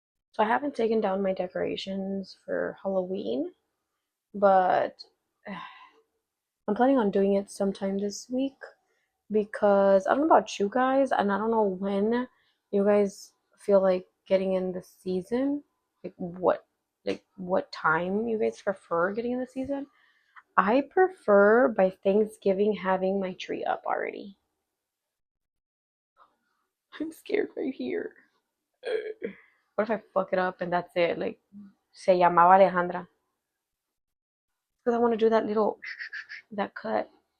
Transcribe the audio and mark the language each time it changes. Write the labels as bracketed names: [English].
[English] So I haven't taken down my decorations for Halloween, but I'm planning on doing it sometime this week because I don't know about you guys, and I don't know when you guys feel like getting in the season, like what time you guys prefer getting in the season. I prefer by Thanksgiving having my tree up already. I'm scared right here. What if I fuck it up and that's it? [Spanish] Like, se llamaba Alejandra. [English] Because I want to do that little, that cut.